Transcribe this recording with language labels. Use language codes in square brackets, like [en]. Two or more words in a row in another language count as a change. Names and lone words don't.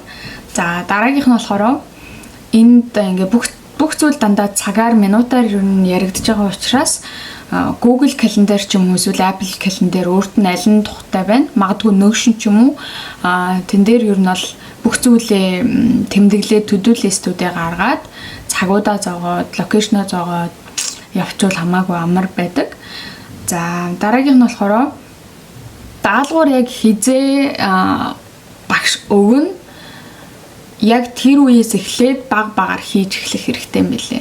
[mn] За дараагийнх нь болохоор энд ингээ бүх зүйл дандаа цагаар минутаар ер нь яригдж байгаа учраас Google Calendar ч юм уу эсвэл Apple Calendar өөрт нь аль нь тухтай байна. Магадгүй Notion ч юм уу тэн дээр ер нь бол бүх зүйлээ тэмдэглээд [en] to-do list- [mn] үүдээ гаргаад цагуудаа зоогоод, локейшноо зоогоод явуучвал хамаагүй амар байдаг. За дараагийнх нь болохоор даалгавар яг хизээ багш өгнө. Яг тэр үеэс эхлээд баг-багаар хийж эхлэх хэрэгтэй юм билээ.